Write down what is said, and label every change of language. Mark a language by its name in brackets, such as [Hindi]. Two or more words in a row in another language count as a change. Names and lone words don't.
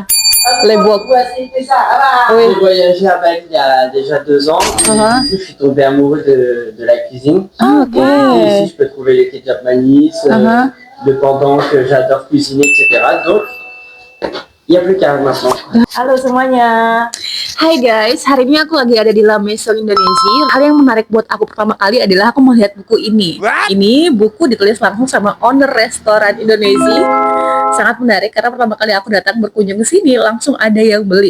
[French] Les bois. Oui. J'ai voyagé à Bali il y a déjà 2 ans. Et du coup, je suis tombé amoureux de la cuisine. Ah, ok. Et ici, je peux trouver les ketchup manis, le pendant que j'adore cuisiner, etc. Donc, il n'y a plus qu'à maintenant. [Indonesian] Halo semuanya. Hai guys, hari ini aku lagi ada di La Maison Indonesia. Hal yang menarik buat aku pertama kali adalah aku melihat buku ini. Ini buku ditulis langsung sama owner restoran Indonesia. Sangat menarik karena pertama kali aku datang berkunjung ke sini langsung ada yang beli.